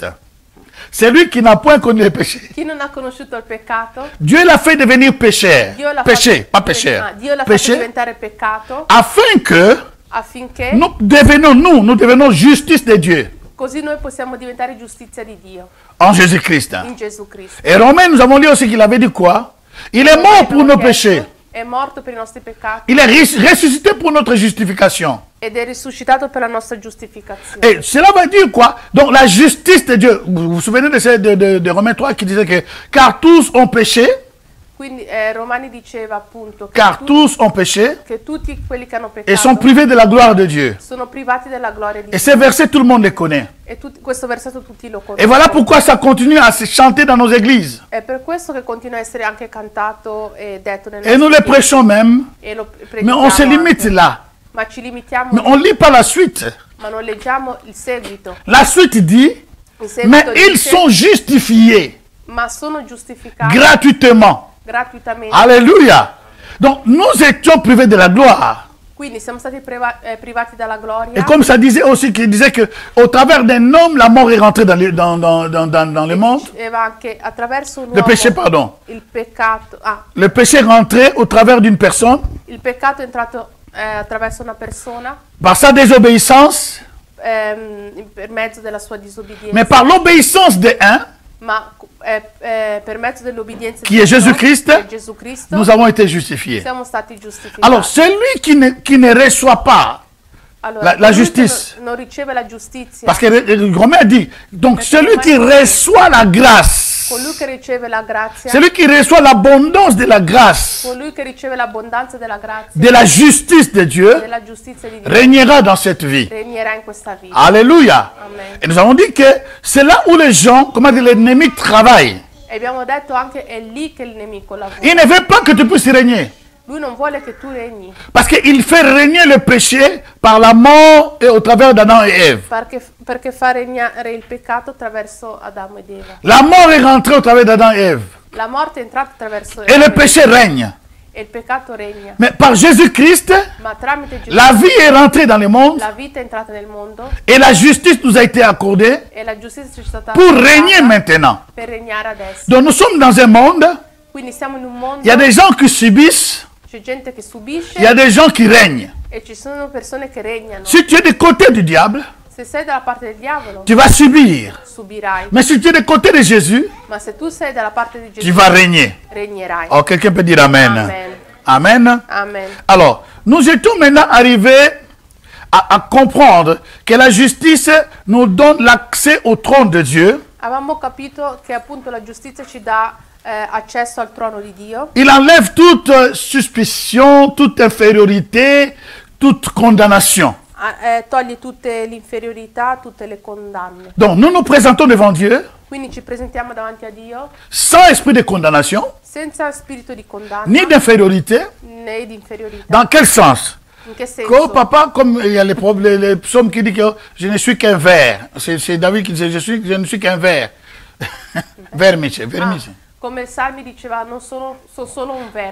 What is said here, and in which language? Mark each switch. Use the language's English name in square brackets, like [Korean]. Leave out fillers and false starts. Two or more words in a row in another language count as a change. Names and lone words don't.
[French] Celui qui n'a point connu le péché, [Italian] Chi non ha conosciuto il peccato, [French] Dieu l'a fait devenir pécheur. [Italian] Dio l'ha [French] Péché, [Italian] fatto [French] pas pécheur. [Italian] Dio l'ha fatto [French] Péché, [Italian] diventare peccato [French] afin que [Italian] affinché [French] nous devenons justice de Dieu [Italian] così noi possiamo diventare giustizia di Dio [French] en Jésus-Christ. [Italian] in Gesù Cristo. [French] Et Romains, nous avons lu aussi qu'il avait dit quoi? Il est mort pour nos péchés. [Italian] È morto per i nostri peccati, [French] Il est ressuscité pour notre justification. [Italian] ed è risuscitato per la nostra giustificazione. [French] Et cela veut dire quoi? Donc la justice de Dieu, vous vous souvenez de Romains 3 qui disait que car tous ont péché, [Italian] Quindi Romani diceva appunto [French] car tous ont péché [Italian] che tutti quelli che hanno [French] et sont [Italian] peccato [French] privés de la gloire de Dieu. [Italian] sono privati della gloria di [French] Et [Italian] Dio. [French] ces versets, tout le monde les connaît. [Italian] E questo versetto tutti lo [French] Et [Italian] conoscono. [French] voilà pourquoi ça continue à se chanter dans nos églises. [Italian] È per questo che continua a essere anche cantato e detto nel [French] Et nous les prêchons même, [Italian] e lo [French] mais on se [Italian] predichiamo [French] limite [Italian] anche. [French] là. [Italian] Ma ci limitiamo, [French] Mais on ne lit pas la suite. [Italian] ma non leggiamo il seguito. [French] La suite dit, [Italian] Il [French] mais [Italian] seguito [French] ils [Italian] dice, [French] sont justifiés [Italian] ma sono giustificati [French] gratuitement. [Italian] gratuitamente. [French] Alléluia. Donc nous étions privés de la gloire. [Italian] Quindi siamo stati privati dalla gloria. [French] Et comme ça disait aussi, qu'il disait que au travers d'un homme, la mort est rentrée dans le monde. [Italian] Diceva anche attraverso un [French] Le [Italian] uomo [French] péché, pardon. [Italian] il peccato, [French] Le péché est rentré au travers d'une personne [Italian] il peccato è entrato attraverso una persona [French] par sa désobéissance, [Italian] per mezzo della sua disobbedienza, [French] mais par l'obéissance de un, [Italian] ma per mezzo dell'obbedienza [French] qui est [Italian] di Dio, [French] Jésus-Christ, [Italian] che è Gesù Cristo, [French] nous avons été justifiés. [Italian] siamo stati giustificati. [French] Alors celui qui ne reçoit pas, [Italian] Allora, [French] la [Italian] colui che [French] justice. [Italian] non riceve la giustizia, [French] parce que Romain dit, donc celui qui reçoit la grâce, [Italian] colui che riceve la grazia, [French] celui qui reçoit l'abondance de la grâce, [Italian] colui che riceve l'abbondanza della grazia, [French] de la justice de Dieu, [Italian] della giustizia di Dio, [French] régnera dans cette vie. [Italian] regnerà in questa vita. [French] Alléluia. Amen. Et nous avons dit que c'est là où les gens, comment dire, l'ennemi travaille. [Italian] E abbiamo detto anche è lì che il nemico lavora. [French] Il ne veut pas que tu puisses régner. [Italian] Lui non vuole che tu regni, [French] Parce qu'il fait régner le péché par la mort et au travers d'Adam et Ève. [Italian] perché fa regnare il peccato attraverso Adamo ed Eva. [French] La mort est rentrée au travers d'Adam et Ève. [Italian] La morte è entrata attraverso [French] Et le péché règne. [Italian] e il peccato regna. [French] Mais par Jésus-Christ, [Italian] Ma tramite Gesù [French] la vie est rentrée dans le monde [Italian] la vita è entrata nel mondo [French] et la justice nous a été accordée [Italian] e la giustizia ci è stata [French] pour [Italian] accordata [French] régner maintenant. [Italian] per regnare adesso. [French] Donc nous sommes dans un monde, [Italian] Quindi siamo in un mondo, [French] il y a des gens qui subissent, [Italian] c'è gente che subisce [French] il y a des gens qui règnent. [Italian] e ci sono persone che regnano. [French] Si tu es du côté du diable, [Italian] Se sei dalla parte del diavolo, [French] tu vas subir. [Italian] subirai. [French] Mais si tu es du côté de Jésus, [Italian] Ma se tu sei dalla parte di [French] tu [Italian] Gesù, [French] vas régner. [Italian] regnerai. [French] Oh, quelqu'un peut dire Amen. Amen. Amen. Amen. Alors, nous étions maintenant arrivés à comprendre que la justice nous donne l'accès au trône de Dieu. [Italian] Avevamo capito che appunto la giustizia ci dà accesso al trono di Dio. [French] Il enlève toute suspicion, toute infériorité, toute condamnation. [Italian] Toglie tutte l'inferiorità, tutte le condanne. [French] Donc, nous nous présentons devant Dieu [Italian] Quindi ci presentiamo davanti a Dio [French] sans esprit de condamnation, [Italian] senza spirito di condanna [French] ni d'infériorité. [Italian] né di inferiorità. [French] Dans quel sens? [Italian] In che senso? [French] Comme papa, comme il y a les psaumes qui disent que je ne suis qu'un ver. C'est David qui dit je ne suis qu'un ver. [Italian] Vermice, vermice. Come il Salmi diceva, non sono solo un verbo.